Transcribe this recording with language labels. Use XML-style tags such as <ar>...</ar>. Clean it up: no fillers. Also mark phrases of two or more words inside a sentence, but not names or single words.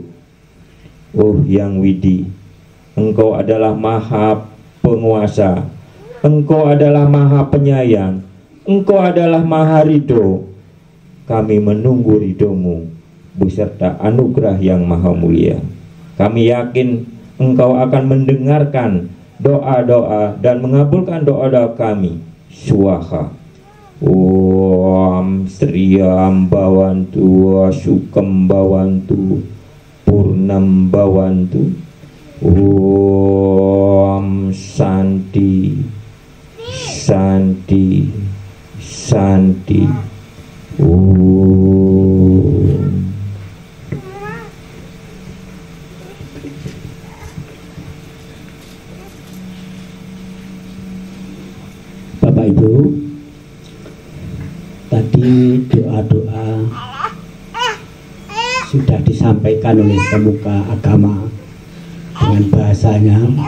<id>Oh Yang Widi, Engkau adalah maha penguasa, Engkau adalah maha penyayang, Engkau adalah maha ridho. Kami menunggu ridhomu beserta anugerah yang maha mulia. Kami yakin Engkau akan mendengarkan doa-doa dan mengabulkan doa-doa kami. Swaha.</id> <sa>Om Sriyam Bhavantu Sukam Bhavantu Purnam Bhavantu. Om Santi Santi Santi.</sa> <id>Bapak Ibu, tadi doa-doa sudah disampaikan oleh pemuka agama dengan bahasanya.</id>